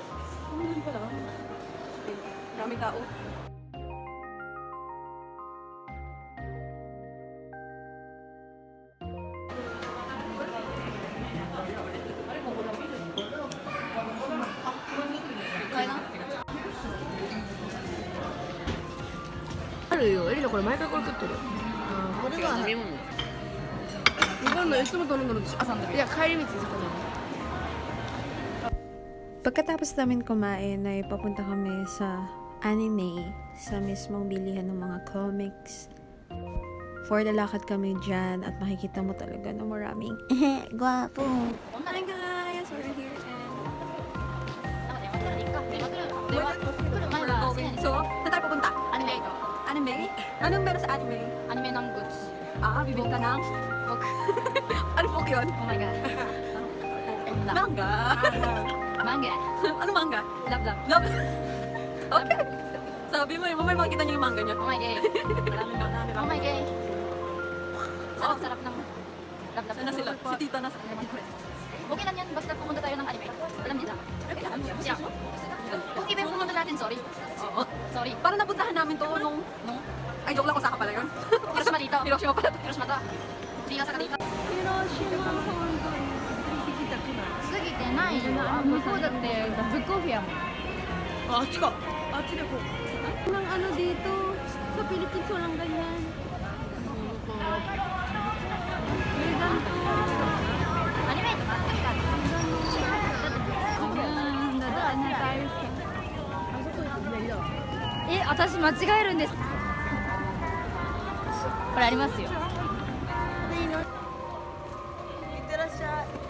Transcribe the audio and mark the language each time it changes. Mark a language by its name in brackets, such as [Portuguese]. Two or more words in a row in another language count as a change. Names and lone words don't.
[Filipino] Hondori pala. Okay. Raming tao. Kaya na? [Japanese] あるよ、エリナこれ毎回これ食ってる。これは飲み物。日本のいつも飲むの朝の時。いや帰り道そこに。 [Filipino] Pagkatapos namin kumain ay papunta kami sa anime, sa mismong bilihan ng mga comics. [English] For the [Filipino] lakad kami dyan at makikita mo talaga na maraming guwapo. [English] Hi guys, we're here We're going. So, [Filipino] saan tayo pupunta? Anime. Anime? Anong meron sa anime? Anime ng goods. Ah, bibili ka ng book. Ano book yun? [English] Oh my god. [Filipino] Manga. Manga. Ano manga? [English] Love love. Love. Okay. [Filipino] Sabi mo, mamaya makikita niyo yung manga niya. [English] Oh my god. Oh my god. [Filipino] Sarap-sarap ng [English] love love. [Filipino] Saan na sila? Si tita na sa Okay lang yan, basta pumunta tayo ng anime. Alam nila. Siya. Kung iba yung pumunta natin, sorry. Oo. Sorry. Parang napuntahan namin to nung... Ay, joke lang kung saka pala yun. Hiroshima dito. Hiroshima pala. Hiroshima to. Hindi ka sa dito. [Japanese] 過ぎてないよ。向こうだってブックオフやもん。あっちか。あっちでこう。 [Filipino] Nang ano dito, sa Philippines walang ganyan. May ganito. [Japanese] アニメートばっかりだ。 [Filipino] Ayan, dadaan na tayo sa... [Japanese] え、私間違えるんです。これありますよ。いってらっしゃい。